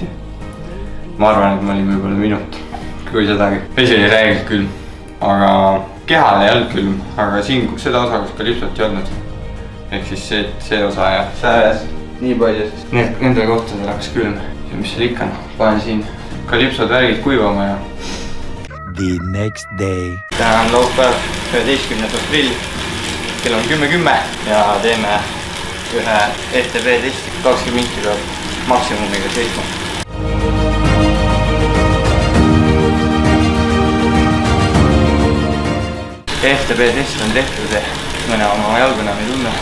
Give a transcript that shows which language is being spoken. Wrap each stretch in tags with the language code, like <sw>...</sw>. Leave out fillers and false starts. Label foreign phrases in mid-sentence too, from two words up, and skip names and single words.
<et>Ma arvan, et ma olin võib-olla minut, kui sedagi. Vesi oli räigelt külm, aga kehal ei olnud külm, aga siin seda osa, kus kalipsot ei olnud. Ehk siis see osa ja sääres nii palju, sest nendel kohtadel hakkas külm. Ja mis seal ikka, panen siin kalipsod värgid kuivama ja...</et> <en>The next day.</en> <et>Täna on laupäev, 11. aprill. Kell on 10:10 ja teeme ühe ETB testi. 20 minti peab maksimumiga seisma. ETB test on tehtud ja mõne oma jalgu enam ei tunne.</et>